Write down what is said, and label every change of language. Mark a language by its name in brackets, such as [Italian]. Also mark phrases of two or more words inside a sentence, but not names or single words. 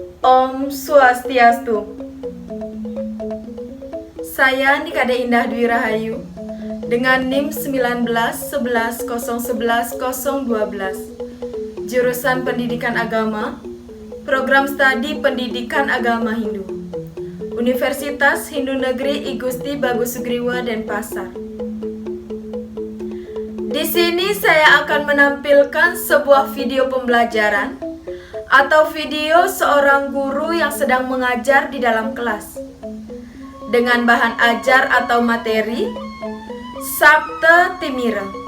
[Indonesian] Om Swastiastu. Saya Nikade Indah Dwi Rahayu dengan NIM 1911011012, jurusan Pendidikan Agama, Program Studi Pendidikan Agama Hindu, Universitas Hindu Negeri I Gusti Bagus Sugriwa Denpasar. Di sini saya akan menampilkan sebuah video pembelajaran atau video seorang guru yang sedang mengajar di dalam kelas dengan bahan ajar atau materi Sabta Timira.